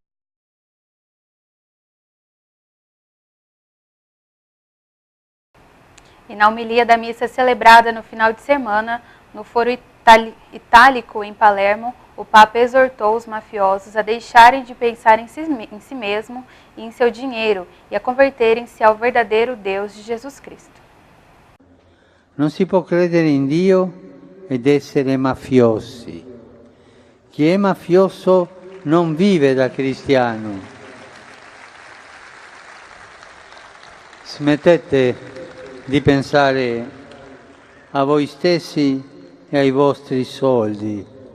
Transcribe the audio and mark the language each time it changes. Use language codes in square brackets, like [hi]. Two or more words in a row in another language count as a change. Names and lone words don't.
[pt] E na homilia da missa celebrada no final de semana, no Foro Itálico em Palermo, o Papa exortou os mafiosos a deixarem de pensar em si mesmo e em seu dinheiro e a converterem-se ao verdadeiro Deus de Jesus Cristo. [it] Non si può credere in Dio ed essere mafiosi. Chi è mafioso non vive da cristiano. Smettete di pensare a voi stessi e ai vostri soldi.